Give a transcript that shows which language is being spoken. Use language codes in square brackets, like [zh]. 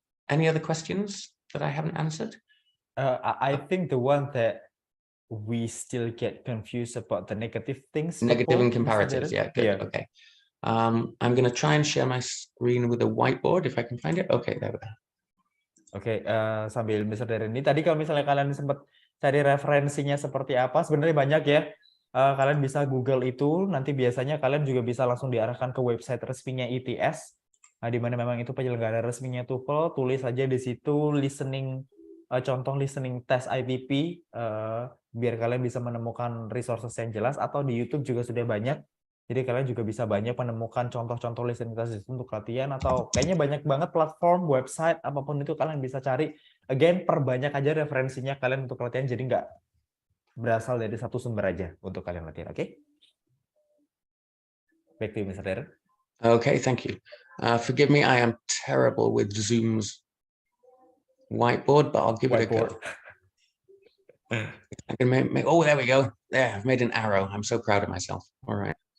[en] Any other questions that I haven't answered? I think the one that we still get confused about the negative things. Negative and Mr. comparatives, Darren? yeah, good, Yeah. okay. I'm going to try and share my screen with a whiteboard if I can find it. Okay, there we go. [id] Oke, sambil Mr. Darren ini tadi kalau misalnya kalian sempat cari referensinya seperti apa, sebenarnya banyak ya. Kalian bisa Google itu, nanti biasanya kalian juga bisa langsung diarahkan ke website resminya ITS, di mana memang itu penyelenggara resminya TOEFL. Tulis aja di situ listening, contoh listening test ITP, biar kalian bisa menemukan resources yang jelas, atau di YouTube juga sudah banyak. Jadi kalian juga bisa banyak menemukan contoh-contoh listening test untuk latihan, atau kayaknya banyak banget platform, website, apapun itu kalian bisa cari. Again, perbanyak aja referensinya kalian untuk latihan, jadi nggak berasal dari satu sumber aja untuk kalian latihan, oke? [en] Back to you, Mr. Darren. Okay, thank you. Forgive me, I am terrible with Zoom's whiteboard, but I'll give it a go. I can make, oh, there we go. There, I've made an arrow. I'm so proud of myself. All right.